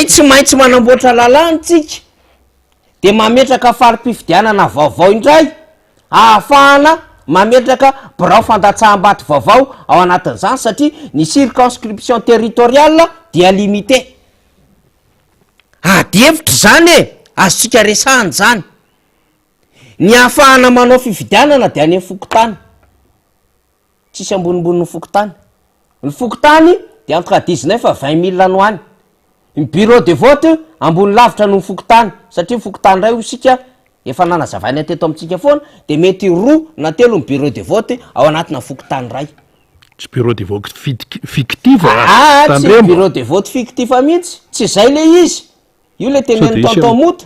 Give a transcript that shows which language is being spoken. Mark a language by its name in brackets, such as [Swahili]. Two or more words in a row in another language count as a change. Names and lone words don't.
[Malagasy] tsy maintsy manamboatra lalàna tsika de mametraka farim-pifidianana vaovao indray ahafahana mametraka birao fandatsaham-baty vaovao ao anatin'izany satria ny [French] circonscription territoriale [Malagasy] dia limité adevitra zany e azotsika resahany zany ny ahafahana manao fifidianana de any amin'ny fokotany tsisy ambonimbony ny fokotany ny fokotany de [French] entre 19 à 20 000 [Malagasy] no any ny [French] bureau de vote [Malagasy] ambony lavitra no fokotany satria fokotany ray osika efa nanazavaina teto amintsika foana de mety roa na telo ny [French] bureau de vote [Malagasy] ao anatina fokotany ray [French] tsy bureau de vote fictive [Malagasy] tsy [French] bureau de vote fictive [Malagasy] mihitsy tsy zay le izy io le teneny tonton moto